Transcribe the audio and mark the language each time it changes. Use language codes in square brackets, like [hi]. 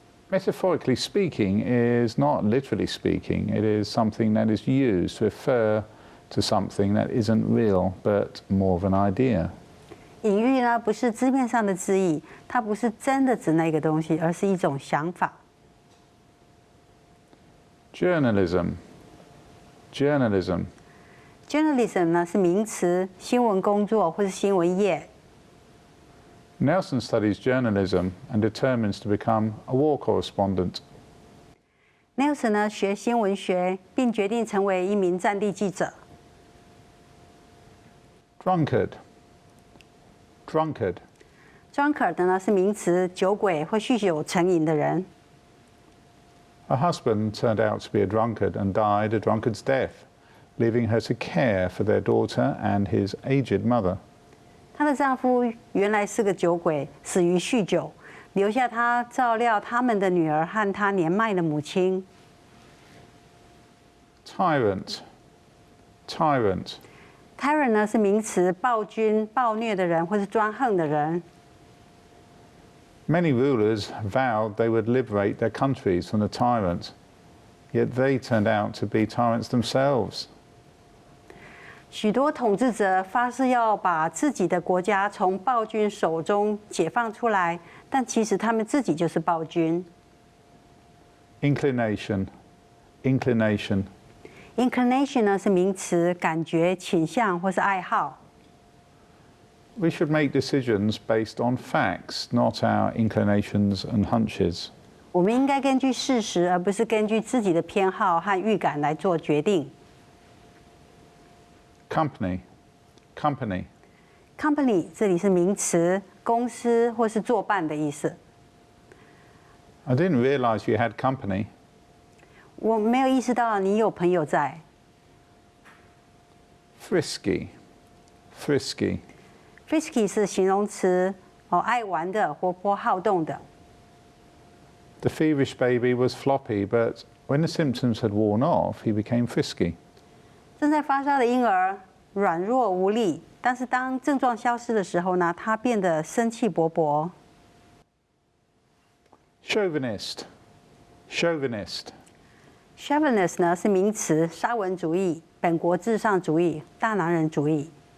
[en] Metaphorically speaking is not literally speaking. It is something that is used to refer to something that isn't real, but more of an idea. [zh] 隐喻呢，不是字面上的字义，它不是真的指那个东西，而是一种想法。 [en] Journalism [zh] 呢是名词，新闻工作或是新闻业。 [en] Nelson studies journalism and determines to become a war correspondent. [zh] Nelson 呢学新闻学，并决定成为一名战地记者。 [en] Drunkard [zh] 呢是名词，酒鬼或酗酒成瘾的人。 [en] Her husband turned out to be a drunkard and died a drunkard's death, leaving her to care for their daughter and his aged mother. [zh] 她的丈夫原来是个酒鬼，死于酗酒，留下她照料他们的女儿和她年迈的母亲。 [en] Tyrant [zh] Tyrant 呢是名词，暴君、暴虐的人或是专横的人。 [en] Many rulers vowed they would liberate their countries from the tyrant, yet they turned out to be tyrants themselves. [zh] 许多统治者发誓要把自己的国家从暴君手中解放出来，但其实他们自己就是暴君。 [en] Inclination. [zh] Inclination 呢是名词，感觉、倾向或是爱好。 [en] We should make decisions based on facts, not our inclinations and hunches. [zh] 我们应该根据事实，而不是根据自己的偏好和预感来做决定。 [en] Company. [zh] Company 这里是名词，公司或是作伴的意思。 [en] I didn't realize you had company. [zh] 我没有意识到你有朋友在。 [en] Frisky. [zh] Frisky 是形容词，爱玩的、活泼好动的。 [en] The feverish baby was floppy, but when the symptoms had worn off, he became frisky. [zh] 正在发烧的婴儿软弱无力，但是当症状消失的时候呢，他变得生气勃勃。 [en] Chauvinist. [zh] Chauvinist 呢是名词，沙文主义、本国至上主义、大男人主义。